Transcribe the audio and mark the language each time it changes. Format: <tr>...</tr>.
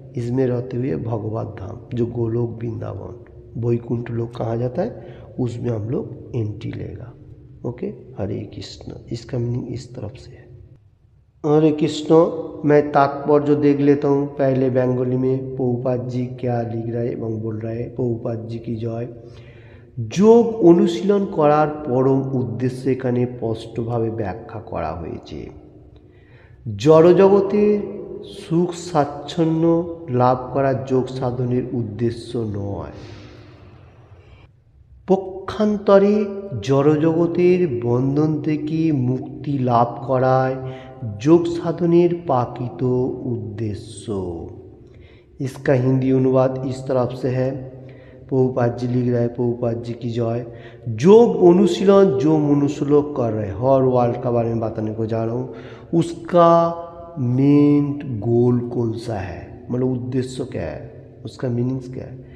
<hi>इसमें रहते हुए भगवत धाम जो गोलोक वृंदावन वैकुंठ लोग कहा जाता है उसमें हम लोग एंट्री लेगा। ओके। हरे कृष्ण। इसका मीनिंग इस तरफ से है। हरे कृष्ण। मैं तात्पर्य जो देख लेता हूँ पहले बंगाली में प्रभुपाद जी क्या लिख रहा है एवं बोल रहा है। प्रभुपाद जी की जय।</hi> <bn>যোগ অনুশীলন করার পরম উদ্দেশ্য এখানে স্পষ্টভাবে ব্যাখ্যা করা হয়েছে। জড়জগতের সুখ স্বাচ্ছন্দ্য লাভ করা যোগ সাধনের উদ্দেশ্য নয়, পক্ষান্তরে জড়জগতের বন্ধন থেকে মুক্তি লাভ করায় যোগ সাধনের प्रकृत उद्देश्य।</bn> <hi>इसका हिंदी अनुवाद इस तरफ से है। प्रभुपाद जी लिख रहा है, प्रभुपाद जी की जय। योग अनुशीलन जो मनुष्य लोग कर रहे हैं, हर वर्ल्ड का बारे में बताने को जा रहा हूँ, उसका मेन गोल कौन सा है, मतलब उद्देश्य क्या है, उसका मीनिंग्स क्या है।</hi>